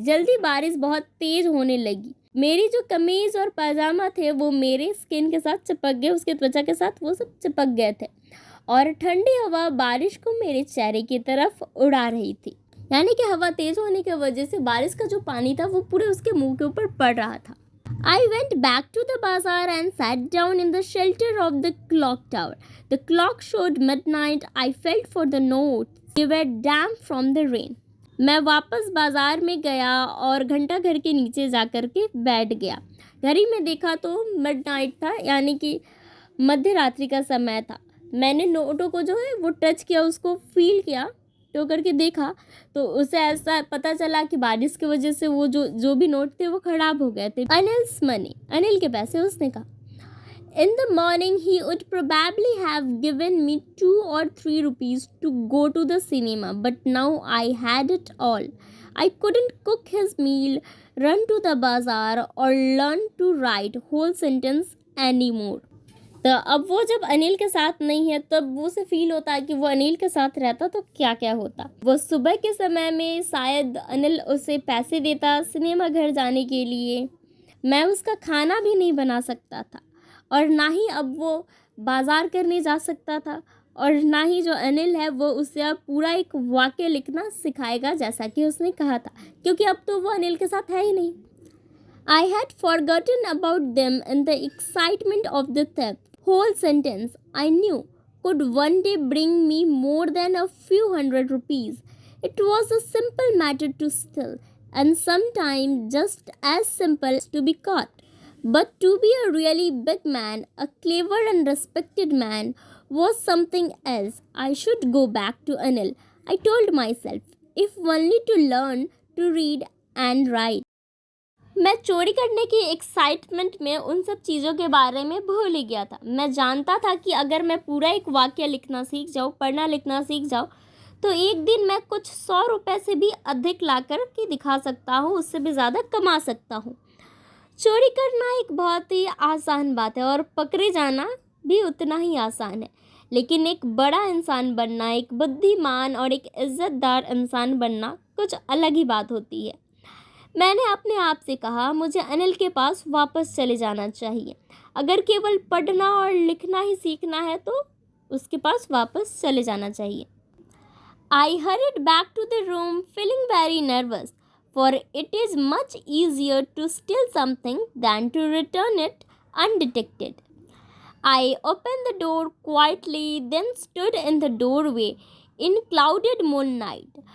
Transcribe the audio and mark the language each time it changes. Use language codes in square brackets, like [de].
[hi] जल्दी बारिश बहुत तेज़ होने लगी. मेरी जो कमीज़ और पाजामा थे वो मेरे स्किन के साथ चिपक गए, उसके त्वचा के साथ वो सब चिपक गए थे और ठंडी हवा बारिश को मेरे चेहरे की तरफ उड़ा रही थी. यानी कि हवा तेज होने की वजह से बारिश का जो पानी था वो पूरे उसके मुंह के ऊपर पड़ रहा था. [en] I went back to the bazaar and sat down in the shelter of the clock tower. The clock showed midnight. I felt for the notes. They were damp from the rain. [hi] मैं वापस बाज़ार में गया और घंटा घर के नीचे जा कर के बैठ गया. घड़ी में देखा तो मिडनाइट था, यानी कि मध्य रात्रि का समय था. मैंने नोटों को जो है वो टच किया, उसको फील किया, तो करके देखा तो उसे ऐसा पता चला कि बारिश की वजह से वो जो भी नोट थे वो ख़राब हो गए थे. [en] Anil's money, [hi] अनिल के पैसे. उसने कहा, [en] In the morning he would probably have given me 2 or 3 rupees to go to the cinema, but now I had it all. I couldn't cook his meal, run to the bazaar or learn to write whole sentence anymore. [hi] तो अब वो जब अनिल के साथ नहीं है तब वो उसे फील होता है कि वो अनिल के साथ रहता तो क्या क्या होता. वो सुबह के समय में शायद अनिल उसे पैसे देता सिनेमा घर जाने के लिए. मैं उसका खाना भी नहीं बना सकता था और ना ही अब वो बाज़ार करने जा सकता था, और ना ही जो अनिल है वो उसे अब पूरा एक वाक्य लिखना सिखाएगा जैसा कि उसने कहा था, क्योंकि अब तो वो अनिल के साथ है ही नहीं. [en] I had forgotten about them in the excitement of the theft. Whole sentence I knew could one day bring me more than a few hundred rupees. It was a simple matter to steal, and sometimes just as simple to be caught. But to be a really big man, a clever and respected man, was something else. I should go back to Anil, I told myself, if only to learn to read and write. [hi] मैं चोरी करने की excitement में उन सब चीज़ों के बारे में भूल ही गया था. मैं जानता था कि अगर मैं पूरा एक वाक्य लिखना सीख जाऊँ, पढ़ना लिखना सीख जाऊँ, तो एक दिन मैं कुछ 100 रुपये से भी अधिक ला कर के दिखा सकता हूँ, उससे भी ज़्यादा कमा सकता हूँ. चोरी करना एक बहुत ही आसान बात है और पकड़े जाना भी उतना ही आसान है, लेकिन एक बड़ा इंसान बनना, एक बुद्धिमान और एक इज़्ज़तदार इंसान बनना कुछ अलग ही बात होती है. मैंने अपने आप से कहा, मुझे अनिल के पास वापस चले जाना चाहिए. अगर केवल पढ़ना और लिखना ही सीखना है तो उसके पास वापस चले जाना चाहिए. [en] I hurried back to the room feeling very nervous, for it is much easier to steal something than to return it undetected. I opened the door quietly, then stood in the doorway in clouded moonlight.